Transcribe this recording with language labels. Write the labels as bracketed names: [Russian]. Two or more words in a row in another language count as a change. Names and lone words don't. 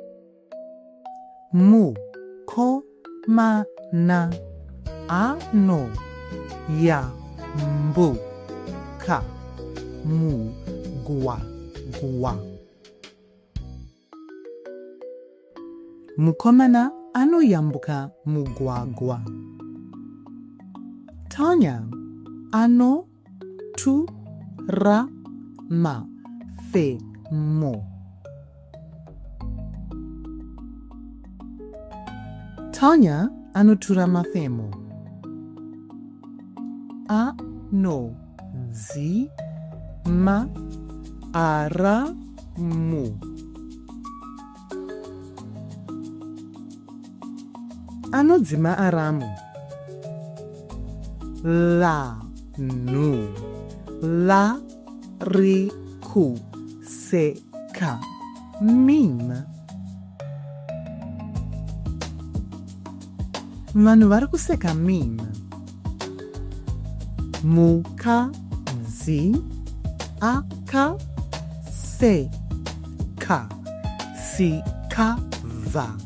[Somali] Mukomana anoyambuka mugwagwa. Mukomana anoyambuka mugwagwa. Tanya tu, ra, ma, fe, mo. Tanya anotura mafemo. A, no, zi, ma, ara, mu. Anodzima aramu. La, nu, la, ri, ku, se, ka, mim. Vanhu vari kuseka mim. Mukadzi akaseka sikava.